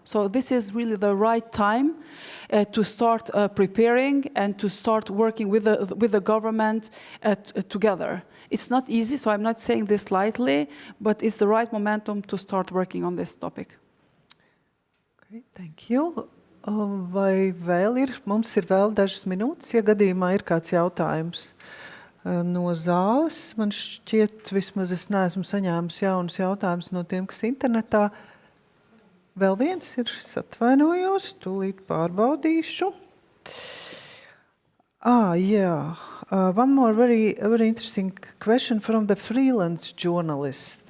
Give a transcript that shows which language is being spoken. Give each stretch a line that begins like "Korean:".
English: So this is really the right time to start preparing and to start working with the government together. It's not easy, so I'm not saying this lightly, but it's the right momentum to start working on this topic. Okay, thank you.
Latvian: Vai vēl ir? Mums ir vēl dažas minūtes, ja gadījumā ir kāds jautājums no zāles. Man šķiet, vismaz es neesmu saņēmis jaunus jautājumus no tiem, kas internetā. Vēl viens ir, es atvainojos, tūlīt pārbaudīšu.
English: Yeah. One more very interesting question from the freelance journalist.